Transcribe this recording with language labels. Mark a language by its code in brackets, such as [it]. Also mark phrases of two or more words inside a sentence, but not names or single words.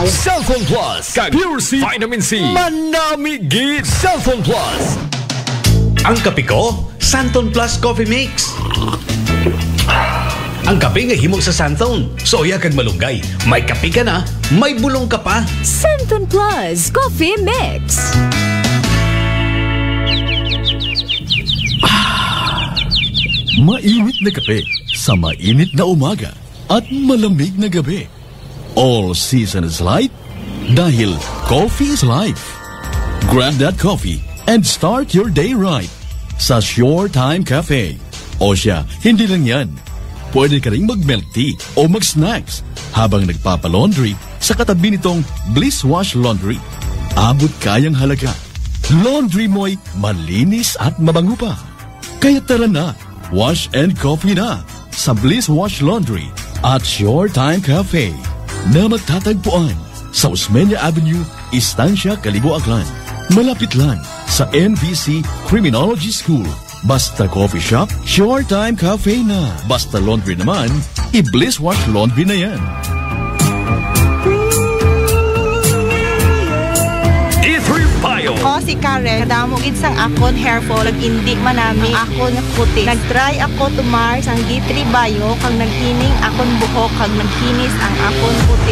[hil] Cellphone Plus kag Pure C Vitamin C. Manamigit Cellphone Plus. [tl] Ang kape ko, Santon Plus Coffee Mix. [hil] Ang kape nga himog sa Santon, soya kag malunggay. [tl] May kape ka na, may bulong ka pa. Santon Plus Coffee Mix. Mainit na kape sa mainit na umaga at malamig na gabi. [en] All season is light dahil coffee is life. Grab that coffee and start your day right sa Shore Time Cafe. [tl] O siya, hindi lang yan. Pwede ka rin mag-milk tea o mag-snacks habang nagpapalaundry sa katabi nitong Bliss Wash Laundry. Abot kayang halaga. Laundry mo'y malinis at mabango pa. Kaya tara na, [en] wash and coffee [tl] na sa Bliss Wash Laundry at Shore Time Cafe na magtatagpuan sa Osmeña Avenue, Estancia, Calibo, Aklan. Malapit lang sa NVC Criminology School. Basta coffee shop, Shore Time Cafe na. Basta laundry naman, i-Bliss Wash Laundry na yan. D3 Payo. [hil] Ako si Karen, kadamo gid sang akon hair fall, indi man nami akon nga puti. Nagtry ako tumar sang D3 Bio kag naghining akon buhok kag nagkinis ang akon puti.